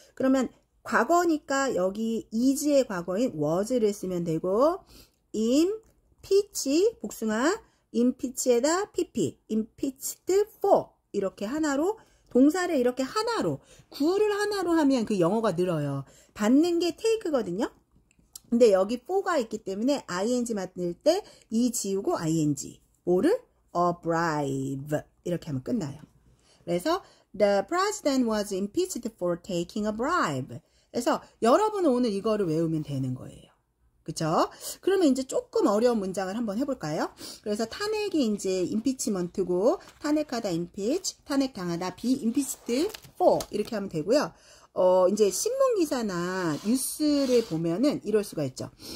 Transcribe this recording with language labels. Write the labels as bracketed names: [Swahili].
[Korean] 그러면 과거니까 여기 is의 과거인 was를 쓰면 되고 impeach 복숭아 impeach에다 pp impeached for 이렇게 하나로 동사를 이렇게 하나로 구를 하나로 하면 그 영어가 늘어요. 받는 게 take거든요. 근데 여기 for가 있기 때문에 ing 만들 때 이 지우고 ing 뭐를 a bribe 이렇게 하면 끝나요. [English] 그래서 the president was impeached for taking a bribe. [Korean] 그래서 여러분은 오늘 이거를 외우면 되는 거예요. 그쵸? 그러면 이제 조금 어려운 문장을 한번 해볼까요? 그래서 탄핵이 이제 impeachment고 탄핵하다 impeach, 탄핵당하다 be impeached for 이렇게 하면 되고요. 이제 신문기사나 뉴스를 보면은 이럴 수가 있죠.